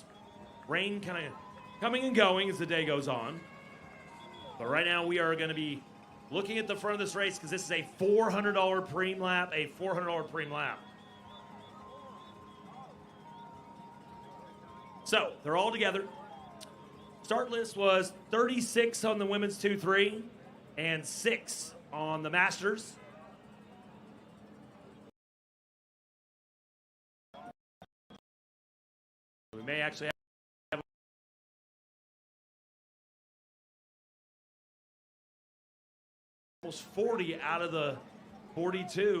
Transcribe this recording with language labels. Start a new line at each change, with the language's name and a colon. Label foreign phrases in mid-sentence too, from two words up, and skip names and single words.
English: Rain kind of coming and going as the day goes on. But right now we are going to be looking at the front of this race because this is a $400 preem lap, a $400 preem lap. So they're all together. Start list was 36 on the women's 2-3 and 6 on the masters. We may actually have almost 40 out of the 42.